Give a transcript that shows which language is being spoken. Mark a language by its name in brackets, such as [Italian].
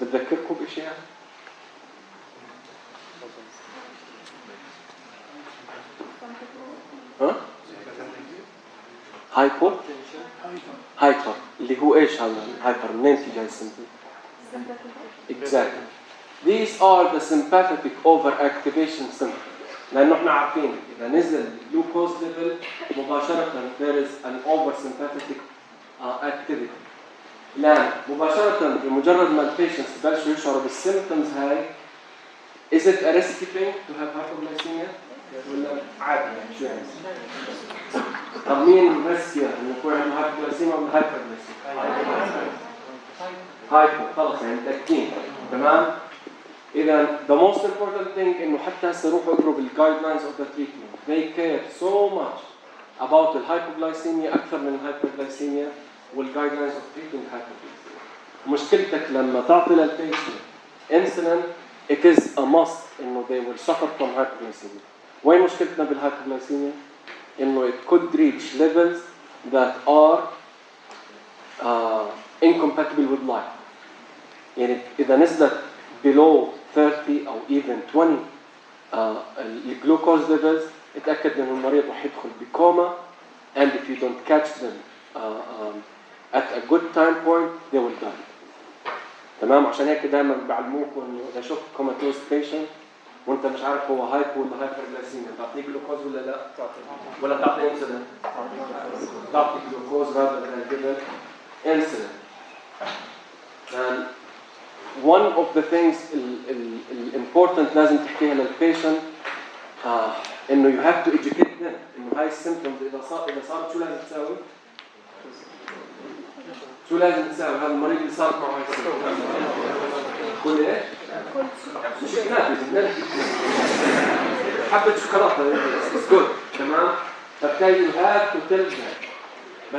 [Arabic] بتذكركم بشيء؟ ها؟ هايبر اللي هو ايش هذا الهايبر منين في جاي السمبل؟ [English] Exactly. These are the sympathetic overactivation symptoms. [Arabic] لأنه احنا عارفين إذا نزل الجلوكوز ليفل مباشرة [English] there is an oversympathetic activity. [Arabic] الآن مباشرة بمجرد ما البيشنتس بلشوا يشعروا بالسيمبتومز هاي [English] is it a risky thing to have hypoglycemia؟ [Arabic] ولا عادي يعني شو يعني؟ طب مين ريسكي إنه يكون عنده hypoglycemia ولا hyperglycemia؟ هايبو خلص يعني متأكدين تمام؟ إذا [English] the most important thing [Arabic] إنه حتى هسه روحوا اقروا بال [English] guidelines of the treatment. They care so much about the hypoglycemia [Arabic] أكثر من [English] hyperglycemia والguidelines of treating hypoglycemia. [Arabic] مشكلتك لما تعطي [English] للpatient insulin, it is a must إنه they will suffer from hypoglycemia. [Arabic] وين مشكلتنا [English] بالhypoglycemia؟ إنه it could reach levels that are incompatible with life. [Arabic] يعني إذا نزلت [English] below 30 [Arabic] أو [English] even 20 [Arabic] الجلوكوز levels اتأكد إنه المريض راح يدخل بكوما [English] and if you don't catch them at a good time point they will die. [Arabic] تمام. عشان هيك دائما بعلموكم انه اذا شفت كوماتوز بيشنت وانت مش عارف هو هايبو ولا هايبرغليسيميا تعطيه جلوكوز ولا لا؟ ولا تعطيه انسولين؟ تعطي جلوكوز [English] rather than give insulin. And one of the things important [Arabic] لازم تحكيها للبيشنت انه [English] you have to educate them [Arabic] انه هاي السيمبتومز اذا صارت شو لازم تساوي؟ شو لازم تساوي؟ هذا المريض اللي صارت معه هاي السيمبتومز كل ايش؟ مش كنافه حبة شوكولاتة [English] it's good. [Arabic] تمام؟ فبالتالي [English] you have to tell them.